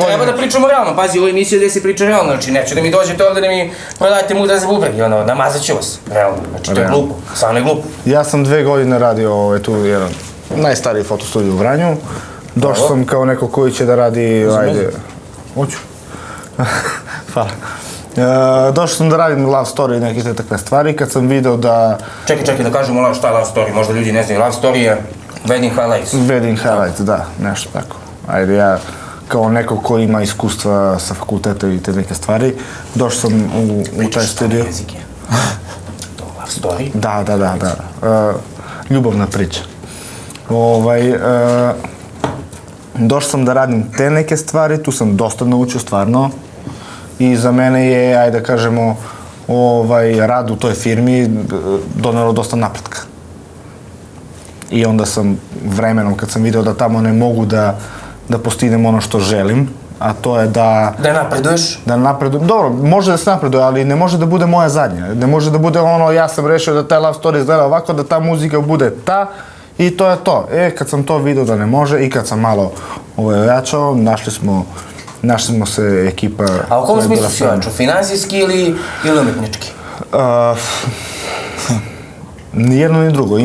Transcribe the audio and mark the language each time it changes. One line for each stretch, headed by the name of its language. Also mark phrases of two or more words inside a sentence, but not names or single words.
Serbian: I treba da pričamo realno, pazi, ovo emisija gde se priča realno, znači neću da mi dođete ovde da mi prodajete muda za bubreg, namazat ću vas, realno, znači to je glupo, stvarno je glupo. Ja sam 2 godine radio tu jedan najstariji fotostudio u Vranju, došao sam kao neko koji će da radi, hoću, hvala. Došao sam da radim
English: love story
Serbian: i neke takve stvari, kad sam video da... Čekaj, da kažemo šta je
English: love story,
Serbian: možda ljudi ne znaju,
English: love story je Wedding highlights. Wedding highlights,
Serbian: da, nešto tako. Ajde, ja kao neko ko ima iskustva sa fakulteta i te neke stvari, došao sam u taj studio. Jezike.
English: To love story.
Serbian: Da. Ljubavna priča. Došao sam da radim te neke stvari, tu sam dosta naučio stvarno i za mene je, ajde da kažemo, rad u toj firmi donelo dosta napretka. I onda sam vremenom, kad sam video da tamo ne mogu da postignem ono što želim, a to je da... Da napreduješ? Da napredujem. Dobro, može da se napreduje, ali ne može da bude moja zadnja. Ne može da bude ono, ja sam rešio da taj
English: love story
Serbian: izgleda ovako, da ta muzika bude ta i to je to. Kad sam to video da ne može i kad sam malo ojačao, našli smo se ekipa... A u kom smislu si ojačao? Finansijski ili umetnički? Ni jedno ni drugo.